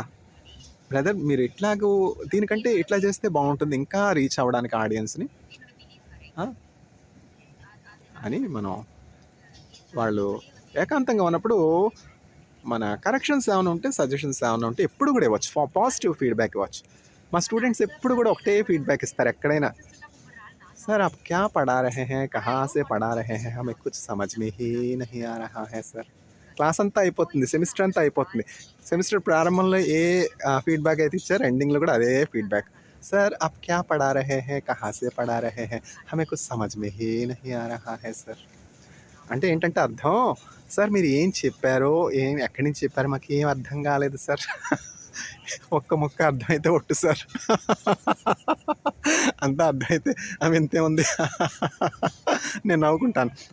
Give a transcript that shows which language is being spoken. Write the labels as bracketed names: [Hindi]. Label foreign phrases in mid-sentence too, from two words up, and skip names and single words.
[Telugu] బ్రదర్ మీరు ఇట్లాగూ దీనికంటే ఇట్లా చేస్తే బాగుంటుంది ఇంకా రీచ్ అవ్వడానికి ఆడియన్స్ని అని మనం వాళ్ళు ఏకాంతంగా ఉన్నప్పుడు మన కరెక్షన్స్ ఏమైనా ఉంటే, సజెషన్స్ ఏమైనా ఉంటే ఎప్పుడు కూడా ఇవ్వచ్చు. [English] positive feedback [Telugu] ఇవ్వచ్చు. మా స్టూడెంట్స్ ఎప్పుడు కూడా ఒకటే ఫీడ్బ్యాక్ ఇస్తారు ఎక్కడైనా. [Hindi] सर आप क्या पढ़ा रहे हैं, कहाँ से पढ़ा रहे हैं, हमें कुछ समझ में ही नहीं आ रहा है सर. [Telugu] క్లాస్ అంతా అయిపోతుంది, సెమిస్టర్ అంతా అయిపోతుంది. సెమిస్టర్ ప్రారంభంలో ఏ ఫీడ్బ్యాక్ అయితే ఇచ్చారో ఎండింగ్లో కూడా అదే ఫీడ్బ్యాక్. [Hindi] सर आप क्या पढ़ा रहे हैं, कहाँ से पढ़ा रहे हैं, हमें कुछ समझ में ही नहीं आ रहा है सर. [Telugu] అంటే ఏంటంటే అర్థం, సార్ మీరు ఏం చెప్పారో ఎక్కడి నుంచి చెప్పారో మాకు ఏం అర్థం కాలేదు సార్. ఒక్క ముక్క అర్థమైతే ఒట్టు సార్, అంతా అర్థమైతే ఆమె ఇంతే ఉంది. నేను నవ్వుకుంటాను.